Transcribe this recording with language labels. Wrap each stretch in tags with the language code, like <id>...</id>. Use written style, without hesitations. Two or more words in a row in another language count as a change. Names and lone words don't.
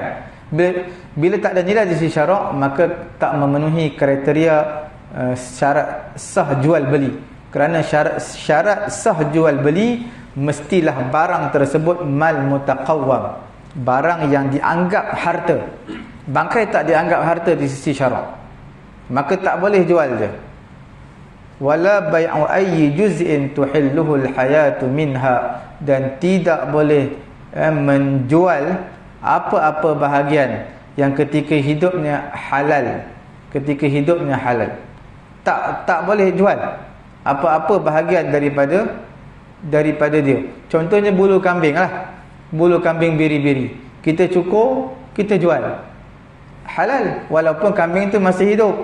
<ms>Bila tak ada nilai di sisi syarak, maka tak memenuhi kriteria syarat sah jual beli. Kerana syarat sah jual beli mestilah barang tersebut</ms> <ar>مال متقوم,</ar> <ms>barang yang dianggap harta. Bangkai tak dianggap harta di sisi syarak, maka tak boleh jual dia.</ms> <ar>ولا بيع أي جزء تحله الحياة منها,</ar> <ms>dan tidak boleh menjual apa-apa bahagian yang ketika hidupnya halal, tak boleh jual apa-apa bahagian daripada dia. Contohnya bulu kambing lah, bulu kambing biri-biri, kita cukur, kita jual, halal walaupun kambing tu masih hidup.</ms>